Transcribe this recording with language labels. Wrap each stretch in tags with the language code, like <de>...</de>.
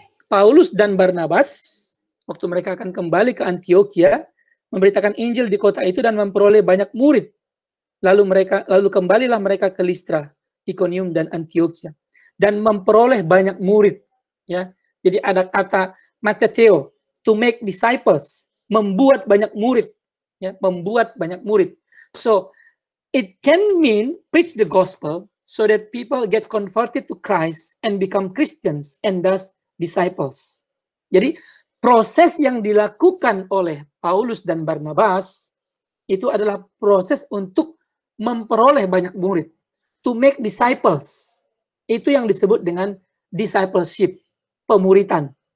<id>Paulus dan Barnabas, waktu mereka akan kembali ke Antioquia, memberitakan Injil di kota itu dan memperoleh banyak murid. Lalu kembalilah mereka ke Listra, Iconium, dan Antioquia, dan memperoleh banyak murid. Ya. Jadi ada kata Matthew,</id> <en>to make disciples,</en> <id>membuat banyak murid. Ya, membuat banyak murid.</id> <en>So, it can mean preach the gospel so that people get converted to Christ and become Christians and thus disciples.</en> <id>Jadi, proses yang dilakukan oleh Paulus dan Barnabas itu adalah proses untuk memperoleh banyak murid.</id> <en>To make disciples.</en> <id>Itu yang disebut dengan discipleship, pemuritan.</id>